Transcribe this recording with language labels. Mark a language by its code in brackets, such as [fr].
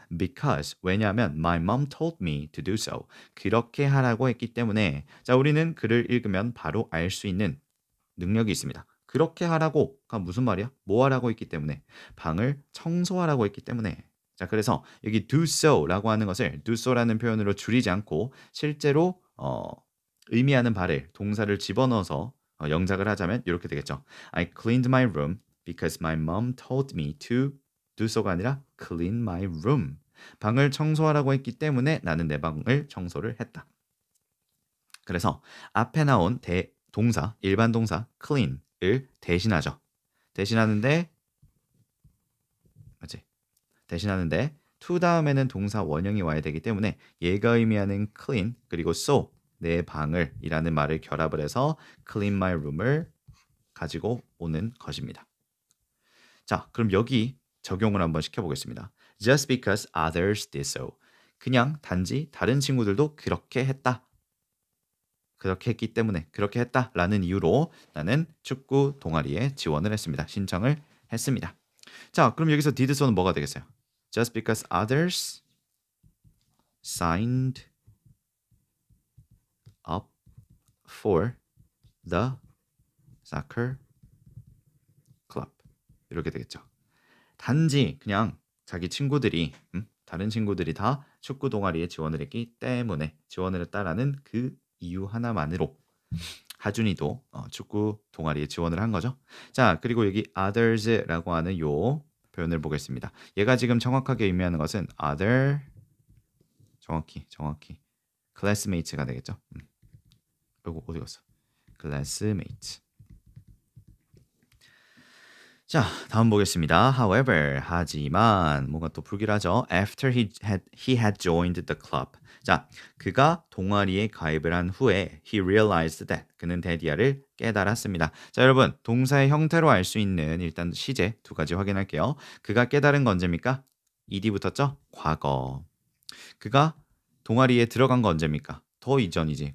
[en] Because [ko] 왜냐하면 [en] my mom told me to do so. [ko] 그렇게 하라고 했기 때문에 자 우리는 글을 읽으면 바로 알 수 있는 능력이 있습니다. 그렇게 하라고가 무슨 말이야? 뭐 하라고 했기 때문에 방을 청소하라고 했기 때문에 자 그래서 여기 do so라고 하는 것을 do so라는 표현으로 줄이지 않고 실제로 의미하는 바를 동사를 집어넣어서 영작을 하자면 이렇게 되겠죠. [en] I cleaned my room because my mom told me to do so [ko] 가 아니라 [en] clean my room. [ko] 방을 청소하라고 했기 때문에 나는 내 방을 청소를 했다. 그래서 앞에 나온 동사, 일반 동사 clean을 대신하죠. 대신하는데 맞지? 대신하는데 to 다음에는 동사 원형이 와야 되기 때문에 얘가 의미하는 clean 그리고 so 내 방을 이라는 말을 결합을 해서 clean my room을 가지고 오는 것입니다. 자, 그럼 여기 적용을 한번 시켜보겠습니다. [en] Just because others did so. [ko] 그냥 단지 다른 친구들도 그렇게 했다. 그렇게 했기 때문에 그렇게 했다라는 이유로 나는 축구 동아리에 지원을 했습니다. 신청을 했습니다. 자, 그럼 여기서 did so는 뭐가 되겠어요? [en] Just because others signed up for the soccer club [ko] 이렇게 되겠죠. 단지 그냥 자기 친구들이 다른 친구들이 다 축구 동아리에 지원을 했기 때문에 지원을 했다라는 그 이유 하나만으로 하준이도 축구 동아리에 지원을 한 거죠. 자 그리고 여기 others라고 하는 요 표현을 보겠습니다. 얘가 지금 정확하게 의미하는 것은 other 정확히 classmates가 되겠죠. 이거 어디 갔어? classmates. 자, 다음 보겠습니다. However, 하지만 뭔가 또 불길하죠. [en] After he had joined the club. [ko] 자, 그가 동아리에 가입을 한 후에 [en] he realized that [ko] 그는 데디아를 깨달았습니다. 자, 여러분 동사의 형태로 알 수 있는 일단 시제 두 가지 확인할게요. 그가 깨달은 건 언제입니까? ed 붙었죠? 과거. 그가 동아리에 들어간 건 언제입니까? 더 이전이지.